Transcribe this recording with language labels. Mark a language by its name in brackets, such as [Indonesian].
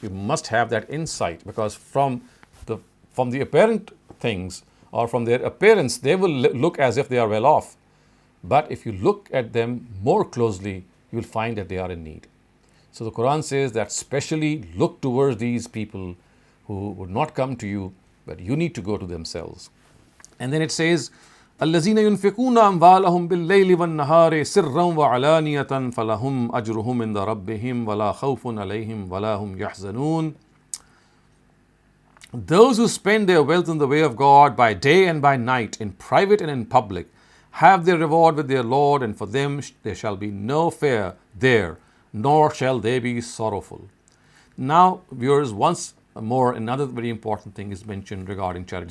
[English] You must have that insight, because from the apparent things, or from their appearance, they will look as if they are well off. But if you look at them more closely, you will find that they are in need. So the Quran says that specially look towards these people who would not come to you, but you need to go to themselves. And then it says, [Arabic] الَّذِينَ يُنْفِقُونَ أَمْوَالَهُمْ بِاللَّيْلِ وَالنَّهَارِ سِرًّا وَعَلَانِيَةً فَلَهُمْ أَجْرُهُمْ عِنْدَ رَبِّهِمْ وَلَا خَوْفٌ عَلَيْهِمْ وَلَا هُمْ يَحْزَنُونَ. [English] Those who spend their wealth in the way of God by day and by night, in private and in public, have their reward with their Lord, and for them there shall be no fear there, nor shall they be sorrowful. Now, viewers, once more, another very important thing is mentioned regarding charity.